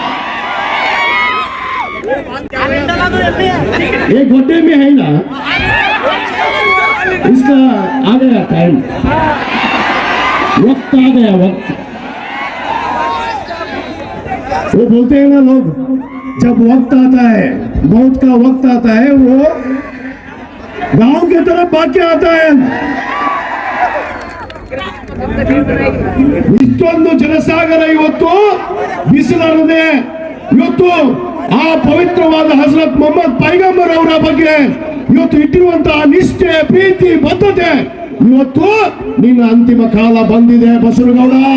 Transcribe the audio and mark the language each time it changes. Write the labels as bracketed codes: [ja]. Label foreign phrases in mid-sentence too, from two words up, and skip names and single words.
[hi] ये गोटे में है ना इसका आ गया टाइम वक्त आ गया वक्त वो बोलते हैं ना लोग जब वक्त आता है मौत का वक्त आता है वो गांव की तरफ भाग के आता है [kn] ಇಷ್ಟೊಂದು ಜನಸಾಗರ ಇವತ್ತು ಬಿಸಿಲರದೆ ಇವತ್ತು ಆ ಪವಿತ್ರವಾದ ಹಜರತ್ ಮೊಹಮ್ಮದ್ ಪೈಗಂಬರ್ ಅವರ ಬಗ್ಗೆ ಇವತ್ತು ಇಟ್ಟಿರುವಂತಹ ನಿಷ್ಠೆ ಪ್ರೀತಿ ಬದ್ಧತೆ ಇವತ್ತು ನಿನ್ನ ಅಂತಿಮ ಕಾಲ ಬಂದಿದೆ ಬಸವನಗೌಡ